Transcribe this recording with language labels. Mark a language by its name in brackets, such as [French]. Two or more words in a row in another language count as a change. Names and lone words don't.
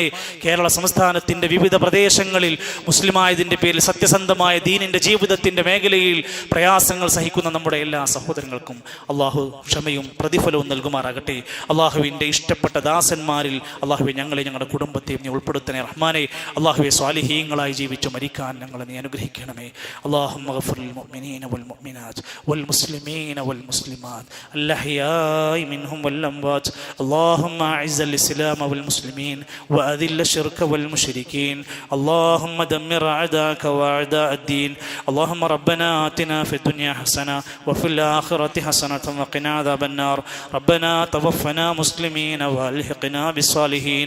[Malayalam] കേരള സംസ്ഥാനത്തിൻ്റെ വിവിധ പ്രദേശങ്ങളിൽ മുസ്ലിമായതിൻ്റെ പേരിൽ സത്യസന്ധമായ ദീനിൻ്റെ ജീവിതത്തിൻ്റെ മേഖലയിൽ പ്രയാസങ്ങൾ സഹിക്കുന്ന നമ്മുടെ എല്ലാ സഹോദരങ്ങൾക്കും അള്ളാഹു ക്ഷമയും പ്രതിഫലവും നൽകുമാറാകട്ടെ. അള്ളാഹുവിൻ്റെ ഇഷ്ടപ്പെട്ട ദാസന്മാരിൽ അള്ളാഹുവെ ഞങ്ങളെ, ഞങ്ങളുടെ കുടുംബത്തെയും നീ ഉൾപ്പെടുത്തണേ റഹ്മാനെ. അള്ളാഹുവെ, സ്വാലിഹീങ്ങളായി ജീവിച്ചു മരിക്കാൻ ഞങ്ങളെ നീ അനുഗ്രഹിക്കണമേ. [Arabic] اللهم اغفر للمؤمنين والمؤمنات والمسلمين والمسلمات الأحياء منهم والأموات. اللهم أعز الإسلام والمسلمين وأذل الشرك والمشركين. اللهم دمر أعداءك وأعداء الدين. اللهم ربنا آتنا في الدنيا حسنة وفي الآخرة حسنة وقنا عذاب النار. ربنا توفنا مسلمين وألحقنا بالصالحين.